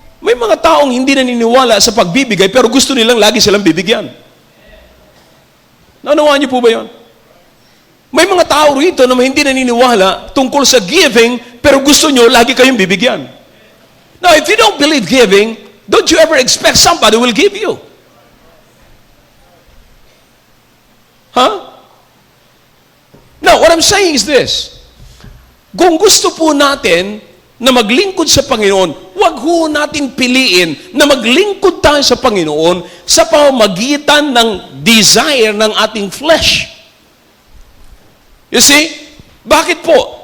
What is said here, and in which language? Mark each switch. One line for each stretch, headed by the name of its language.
Filipino: May mga taong hindi naniniwala sa pagbibigay, pero gusto nilang lagi silang bibigyan. Naunawaan niyo po ba yun? May mga tao rito na hindi naniniwala tungkol sa giving, pero gusto nyo lagi kayong bibigyan.
English: Now, if you don't believe giving, don't you ever expect somebody will give you. Now, what I'm saying is this.
Filipino: Kung gusto po natin na maglingkod sa Panginoon, wag ho natin piliin na maglingkod tayo sa Panginoon sa pamamagitan ng desire ng ating flesh.
English: You see?
Filipino: Bakit po?